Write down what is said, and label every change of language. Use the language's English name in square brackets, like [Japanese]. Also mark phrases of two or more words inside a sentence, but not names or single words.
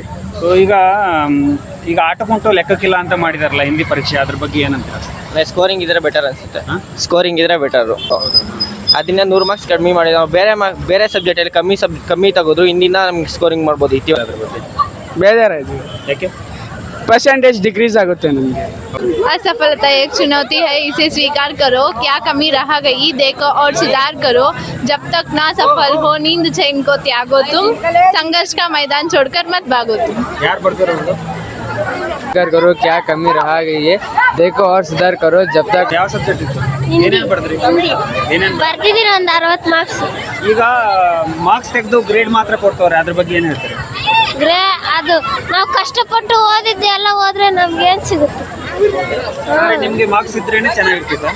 [Kannada] ಸೊ ಈಗ ಆಟಕ್ಕುಂಟು ಲೆಕ್ಕಕ್ಕಿಲ್ಲ ಅಂತ ಮಾಡಿದಾರಲ್ಲ ಹಿಂದಿ ಪರೀಕ್ಷೆ, ಅದ್ರ ಬಗ್ಗೆ ಏನಂತೀರ? ಸ್ಕೋರಿಂಗ್ ಇದ್ರೆ ಬೆಟರ್ ಅನ್ಸುತ್ತೆ. ಸ್ಕೋರಿಂಗ್ ಇದ್ರೆ ಬೆಟರು. ಅದನ್ನ 100 ಮಾರ್ಕ್ಸ್ ಕಡಿಮೆ ಮಾಡಿದ ಬೇರೆ ಸಬ್ಜೆಕ್ಟಲ್ಲಿ ಕಮ್ಮಿ ತೆಗೆದ್ರು ಹಿಂದಿನ ನಮ್ಗೆ ಸ್ಕೋರಿಂಗ್ ಮಾಡ್ಬೋದು. ಇತ್ತು ಅದ್ರ ಬಗ್ಗೆ ಬೇಜಾರಾಯ್ತು. ಯಾಕೆ? [English] percentage decrease [Kannada] आಗುತ್ತೆ ನಮಗೆ. [Hindi] असफलता एक चुनौती है, इसे स्वीकार करो. क्या कमी रह गई देखो और सुधार करो. जब तक ना सफल हो नींद चैन को त्यागो तुम. संघर्ष का मैदान छोड़कर मत भागो तुम. [Kannada] ಯಾರು ಬರ್ತಿರೋದು? [Hindi] स्वीकार करो क्या कमी रह गई है, देखो और सुधार करो. जब तक [Kannada] ಯಾವ ಸಬ್ಜೆಕ್ಟ್ ಇತ್ತು? ಏನೇನು ಬರ್ದ್ರಿ? ಏನೇನು ಬರ್ತಿದ್ದೀರ ಒಂದು 60 ಮಾರ್ಕ್ಸ್. ಈಗ ಮಾರ್ಕ್ಸ್ ತೆಗೆದು ಗ್ರೇಡ್ ಮಾತ್ರ ಕೊಡ್ತವ್ರೆ, ಅದ್ರ ಬಗ್ಗೆ ಏನು ಹೇಳ್ತಾರೆ? ಅದು ನಾವು ಕಷ್ಟಪಟ್ಟು ಓದಿದ್ದೆ ಎಲ್ಲ ಹೋದ್ರೆ ನಮ್ಗೆ ಏನ್ ಸಿಗುತ್ತೆ? ನಿಮ್ಗೆ ಮಾರ್ಕ್ಸ್ ಇದ್ರೇನೆ ಚೆನ್ನಾಗಿರ್ತಿತ್ತ?